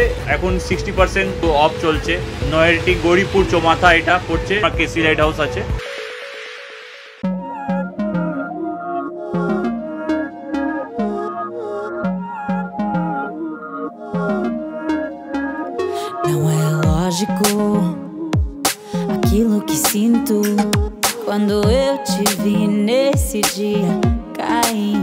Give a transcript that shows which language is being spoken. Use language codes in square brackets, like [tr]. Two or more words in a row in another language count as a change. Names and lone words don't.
[bn] এখন 60% অফ চলছে। নয়ারটি গৌরীপুর চৌমাথা এটা পড়ছে, কেসি লাইট হাউস আছে। [pt] Não é lógico aquilo que sinto quando eu te vi nesse dia cair.